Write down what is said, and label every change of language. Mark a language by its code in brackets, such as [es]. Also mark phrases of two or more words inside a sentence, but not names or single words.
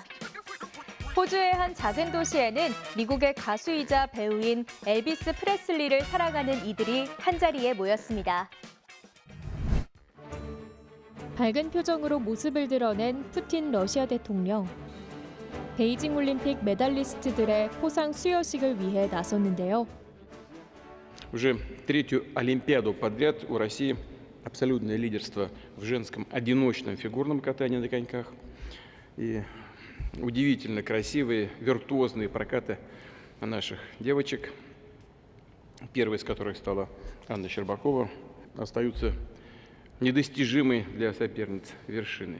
[ko] 호주의 한 작은 도시에는 미국의 가수이자 배우인 엘비스 프레슬리를 사랑하는 이들이 한자리에 모였습니다. 밝은 표정으로 모습을 드러낸 푸틴 러시아 대통령. 베이징 올림픽 메달리스트들의 포상 수여식을 위해 나섰는데요. [ru] Уже третью Олимпиаду подряд у России абсолютное лидерство в женском одиночном фигурном катании на коньках. И удивительно красивые, виртуозные прокаты наших девочек, первой из которых стала Анна Щербакова, остаются недостижимой для соперниц вершины.